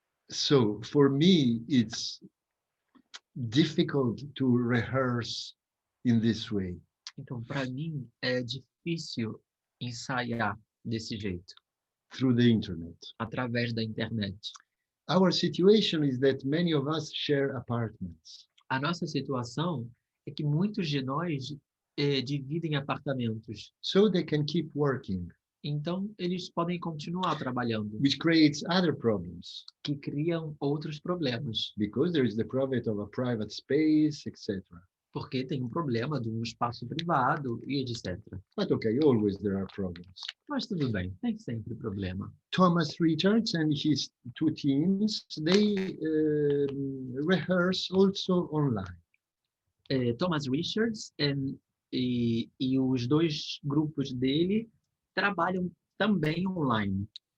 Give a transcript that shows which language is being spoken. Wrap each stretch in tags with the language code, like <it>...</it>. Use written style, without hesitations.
<en>So for me, it's difficult to rehearse in this way.</en> <pt>Então, para mim, é difícil ensaiar desse jeito,</pt> <en>Through the internet.</en> <pt>através da internet.</pt> <en>Our situation is that many of us share apartments.</en> <pt>A nossa situação é que muitos de nós dividem apartamentos.</pt> <en>So they can keep working,</en> <pt>Então, eles podem continuar trabalhando,</pt> <en>which creates other problems</en> <pt>que criam outros problemas,</pt> <en>because there is the problem of a private space, etc.</en> <pt>porque tem um problema de um espaço privado e etc.</pt> <en>But okay, always there are problems.</en> <pt>Mas tudo bem, tem sempre problema.</pt> <en>Thomas Richards and his two teams, they rehearse also online.</en> <pt>Thomas Richards e os dois grupos dele trabalham também online.</pt>